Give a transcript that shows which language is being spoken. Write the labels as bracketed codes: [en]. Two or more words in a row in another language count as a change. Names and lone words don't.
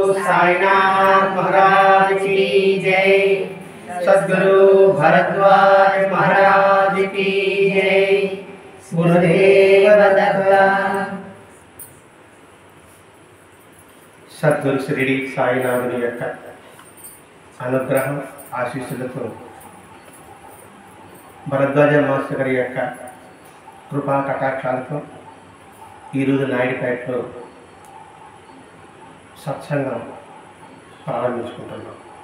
[hi] साईनाथ महाराज की जय। सद्गुरु भरद्वाज महाराज की जय। गुरुदेव दत्त। सद्गुरु श्री [te] साईनाथुनि యొక్క అనుగ్రహం ఆశీస్సులతో భరద్వాజ మాస్టర్ గారి యొక్క కృపా కటాక్షాలతో ఈరోజు నాయుడుపేటలో సత్సంగం ప్రారంభించుకుంటున్నాం.